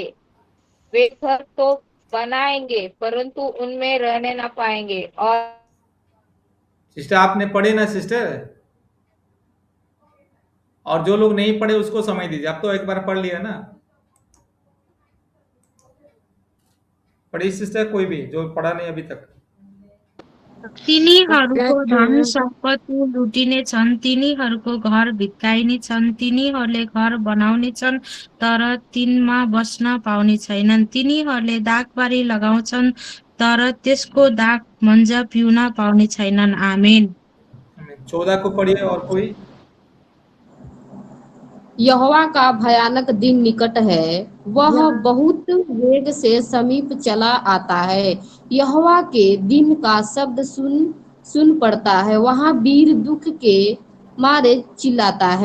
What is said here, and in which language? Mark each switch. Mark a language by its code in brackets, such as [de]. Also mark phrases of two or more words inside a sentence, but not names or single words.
[hi] वे घर तो बनाएंगे परंतु उनमें रहने ना पाएंगे। और सिस्टर आपने पढ़े ना सिस्टर? और जो लोग नहीं पढ़े उसको समझ दीजिए। आप तो एक बार पढ़ लिया ना, पढ़ी सिस्टर कोई भी जो पढ़ा नहीं अभी तक। [ne] तिनीहरूको धन सम्पत्ति लुटिने छन्, तिनीहरूको घर भित्काइने छन्, तिनीहरूले घर बनाउने छन् तर तिनमा बस्न पाउने छैनन्, तिनीहरूले दागबारी लगाउँछन् तर त्यसको दाग मन्जा पिउन पाउने छैनन्। आमेन। [hi] 14 को पढ़िए और कोई। यहोवा का भयानक दिन निकट है, वह बहुत वेग से समीप चला आता है। यहोवा के दिन का शब्द सुन पड़ता है, वहाँ वीर दुख के मारे चिल्लाता है।